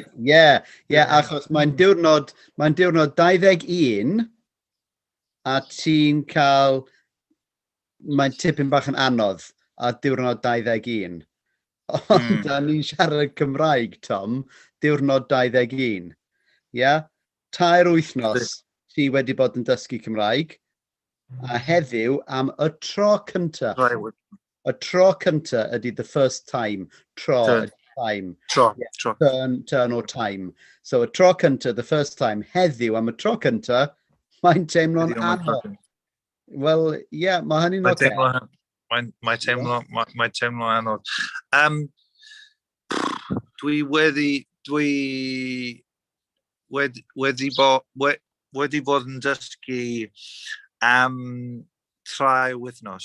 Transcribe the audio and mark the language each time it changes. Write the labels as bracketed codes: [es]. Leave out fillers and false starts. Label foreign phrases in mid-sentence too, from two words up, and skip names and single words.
[cy] Achos mae'n diwrnod 21 a ti'n cael mae'n tipyn bach yn anodd a diwrnod 21. Ond da ni'n siarad Cymraeg, Tom, diwrnod 21. Ia? Tair wythnos ti wedi bod yn dysgu Cymraeg, a heddiw am y tro cynta. Y tro cynta ydy [en] the first time. [cy] Tro. Time. Tro. [en] Turn or time. So [cy] y tro cynta, [en] the first time. [cy] Heddiw am y tro cynta, mae'n teimlo'n anodd. Wel, ie, mae hynny'n oce. Mae'n teimlo'n anodd. Dwi wedi bod yn dysgu am 3 wythnos.